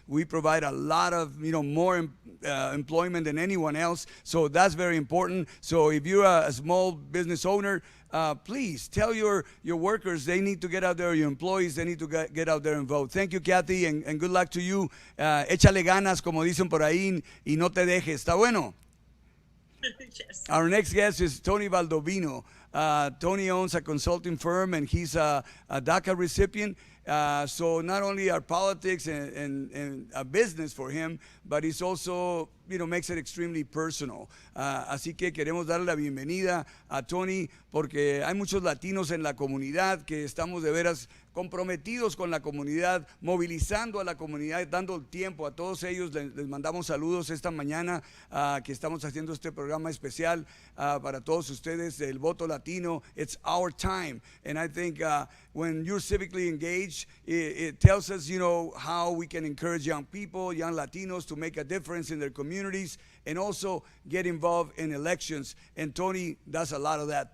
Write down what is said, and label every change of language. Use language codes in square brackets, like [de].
[en] We provide a lot of, more employment than anyone else. So that's very important. So if you're a small business owner, please tell your workers they need to get out there, your employees, they need to get out there and vote. Thank you, Kathy, and good luck to you. [es] Échale ganas, como dicen por ahí, y no te dejes. ¿Está bueno? [en] Yes. Our next guest is Tony Valdovino. Tony owns a consulting firm, and he's a DACA recipient. So not only are politics and a business for him, but he's also, makes it extremely personal. [es] Así que queremos darle la bienvenida a Tony porque hay muchos latinos en la comunidad que estamos de veras comprometidos con la comunidad, movilizando a la comunidad, dando el tiempo a todos ellos. Les mandamos saludos esta mañana que estamos haciendo este programa especial para todos ustedes del voto latino. [en] It's our time. And I think when you're civically engaged, it tells us, how we can encourage young people, young Latinos to make a difference in their communities and also get involved in elections. And Tony does a lot of that.